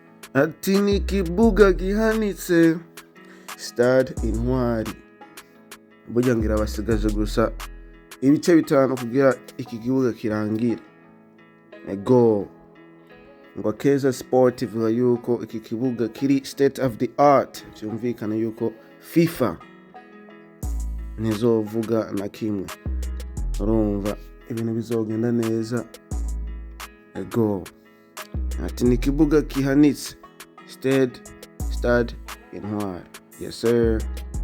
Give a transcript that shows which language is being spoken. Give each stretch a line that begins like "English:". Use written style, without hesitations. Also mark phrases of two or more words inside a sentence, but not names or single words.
Rundi: ati ni ikibuga gihanitse Stade Intwari. Burya ngira basigaje gusa ibice bitanu kugira iki kibuga kirangire. Ego ngo AKEZA Sport ivuga yuko iki kibuga kiri
English: state of the art,
Rundi: byumvikana yuko FIFA ntizovuga na kimwe. Urumva ibintu bizogenda neza. Ego ati ni ikibuga kihanitse Stade Intwari.
English: Yes sir.